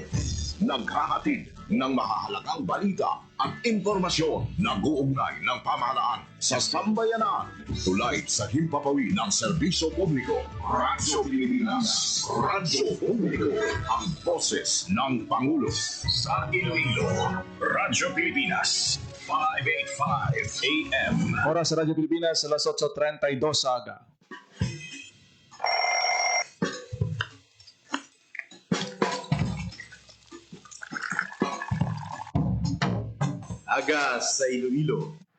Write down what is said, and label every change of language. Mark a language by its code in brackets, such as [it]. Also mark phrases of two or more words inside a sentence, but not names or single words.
[tl] Naghahatid ng mahahalagang balita at impormasyon na guugnay ng pamahalaan sa sambayanan. Tulad sa himpapawi ng serbisyo publiko. Radyo Pilipinas. Radyo Publiko. Ang boses ng Pangulo. Sa Iloilo. Radyo Pilipinas. 585 AM. Oras sa Radyo Pilipinas, alas 8:32 aga. Aga sa Iloilo.